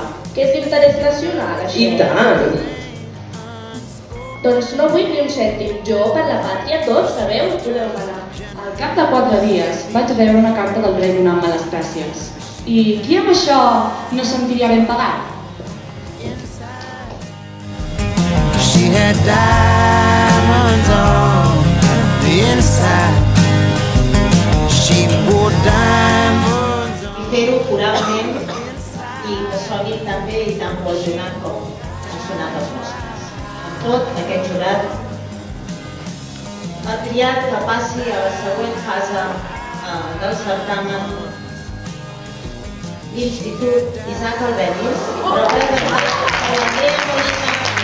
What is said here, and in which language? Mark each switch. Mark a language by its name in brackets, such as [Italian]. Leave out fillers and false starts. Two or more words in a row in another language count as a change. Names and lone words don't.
[Catalan] Que és d'interès nacional, això? I tant! Doncs no vull ni un cèntim. Jo, per la pàtria, tots, sabeu, us podeu manar. al cap de 4 dies vaig rebre una carta del rei donant-me les gràcies. I qui amb això no sentiria ben pagat? [English] She had diamonds on the inside. She wore diamonds on. [Catalan] I fer-ho coralment i que soni tan bé i tan cohesionat com han sonat els nostres. Amb tot, aquest jurat ha triat que passi a la següent fase del certamen l'Institut Isaac Albéniz, però que